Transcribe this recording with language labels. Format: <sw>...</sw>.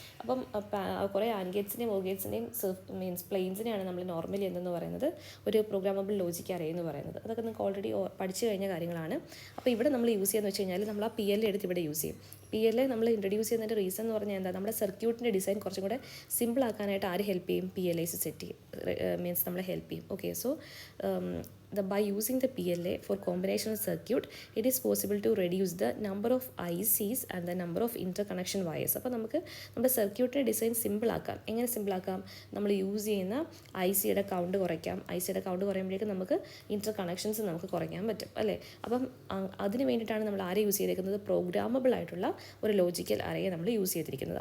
<ml>അപ്പം കുറേ and ഗേറ്റ്സിൻ്റെയും or ഗേറ്റ്സിൻ്റെയും means പ്ലെയിൻസിനെയാണ് നമ്മൾ നോർമലി എന്തെന്ന് പറയുന്നത് ഒരു പ്രോഗ്രാമബിൾ ലോജിക് അറേ എന്ന് പറയുന്നത്. അതൊക്കെ നിങ്ങൾക്ക് ഓൾറെഡി പഠിച്ചു കഴിഞ്ഞ കാര്യങ്ങളാണ്. അപ്പോൾ ഇവിടെ നമ്മൾ യൂസ് ചെയ്യുന്നത് വെച്ച് കഴിഞ്ഞാൽ നമ്മൾ ആ PLA എടുത്ത് ഇവിടെ യൂസ് ചെയ്യും. PLA നമ്മൾ ഇൻട്രൊഡ്യൂസ് ചെയ്യുന്നതിൻ്റെ റീസൺ എന്ന് പറഞ്ഞാൽ എന്താ, നമ്മുടെ സർക്യൂട്ടിൻ്റെ ഡിസൈൻ കുറച്ചും കൂടെ സിമ്പിൾ ആക്കാനായിട്ട് ആര് ഹെൽപ്പ് ചെയ്യും, PLAs സെറ്റ് ചെയ്യും, മീൻസ് നമ്മളെ ഹെൽപ്പ് ചെയ്യും.</ml> <en>Okay, so by using the PLA for combinational circuit, it is possible to reduce the number of ICs and the number of interconnection wires.</en> <ml>അപ്പോൾ നമുക്ക് നമ്മുടെ സർക്യൂട്ടിൻ്റെ ഡിസൈൻ സിമ്പിൾ ആക്കാം. എങ്ങനെ simple ആക്കാം? നമ്മൾ യൂസ് ചെയ്യുന്ന ICയുടെ കൗണ്ട് കുറയ്ക്കാം. ICയുടെ കൗണ്ട് കുറയുമ്പോഴേക്കും നമുക്ക് ഇൻ്റർ കണക്ഷൻസ് നമുക്ക് കുറയ്ക്കാൻ പറ്റും അല്ലേ. അപ്പം അതിന് വേണ്ടിയിട്ടാണ് നമ്മൾ ആരെ യൂസ് ചെയ്തിരിക്കുന്നത്, പ്രോഗ്രാമബിൾ ആയിട്ടുള്ള ഒരു ലോജിക്കൽ അറയെ നമ്മൾ യൂസ് ചെയ്തിരിക്കുന്നത്.</ml>